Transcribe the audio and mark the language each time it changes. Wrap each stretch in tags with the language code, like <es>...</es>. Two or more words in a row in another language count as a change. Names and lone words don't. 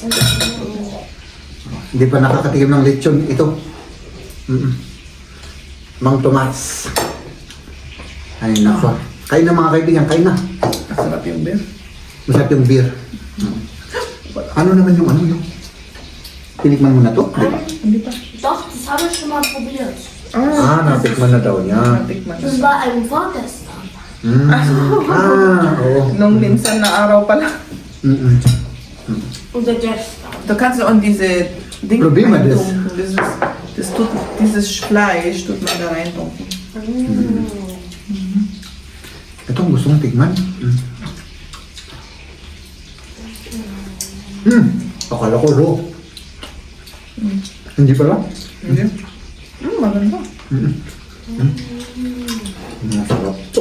<tl>Hindi pa nakakatikim ng lechon ito. Mang Tomas. Ay, nako. Kain na mga kaibigan, kain na. Masarap yung beer. Masarap yung beer. Ano naman yung yung? Tinikman mo na to? Hindi pa.</tl> <de>Doch, das habe ich schon mal probiert.</de> <tl>Natikman na daw niya. Natikman.</tl> <de>Das war ein vorgestern.</de> <tl>Oo. Nung minsan na araw pala.</tl> <de>Oder gestern. Du kannst auch diese Ding</de> <tl>Problema das.</tl> <de>reintun. Dieses Fleisch tut man da reintunken.</de> <tl>Ito ang gusto mong tikman? Akala ko raw. Hindi pala? Hindi. Maganda. Masarap.</tl>